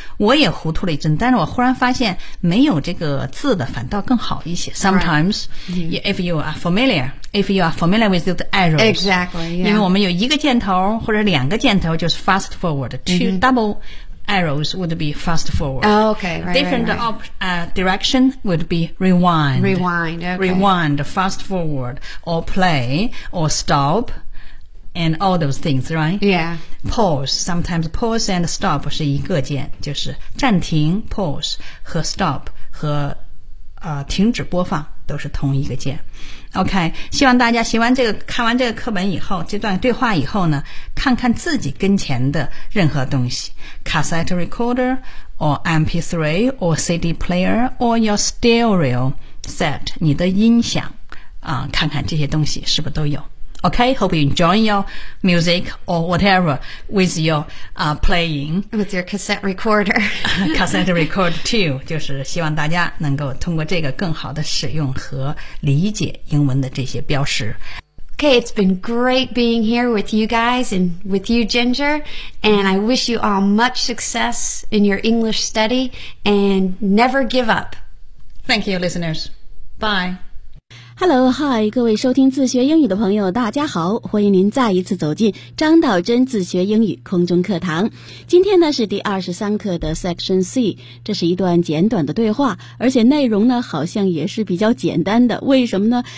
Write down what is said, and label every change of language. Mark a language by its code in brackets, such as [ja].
[zh] 我也糊涂了一阵，但是我忽然发现没有这个字的反倒更好一些。 [en] Sometimes,、 right. yeah, if you are familiar with the arrows. Exactly.、Yeah. [zh] 因为我们有一个箭头或者两个箭头就是 [en] fast forward. Two、 [zh] mm-hmm. [en] double arrows would be fast forward.、 Oh, okay. Right, Different right, right. Direction would be rewind. Rewind. Okay. Rewind, fast forward, or play, or stop. And all those things, right? Yeah. Pause. Sometimes pause and stop [zh] 是一个键，就是暂停 pause 和 stop 和、停止播放都是同一个键。 OK， 希望大家学完这个、看完这个课本以后，这段对话以后呢，看看自己跟前的任何东西 ， [en] cassette recorder or MP3 or CD player or your stereo set， [zh] 你的音响啊、看看这些东西是不是都有。 [en] Okay, hope you enjoy your music or whatever with your、playing. With your cassette recorder. cassette recorder too. [zh] 就是希望大家能够通过这个更好的使用和理解英文的这些标识。 [en] Okay, it's been great being here with you guys and with you, Ginger. And I wish you all much success in your English study and never give up. Thank you, listeners. Bye. [zh] Hello, hi, 各位收听自学英语的朋友大家好，欢迎您再一次走进张道真自学英语空中课堂。今天呢是第23课的 Section C， 这是一段简短的对话，而且内容呢好像也是比较简单的。为什么呢？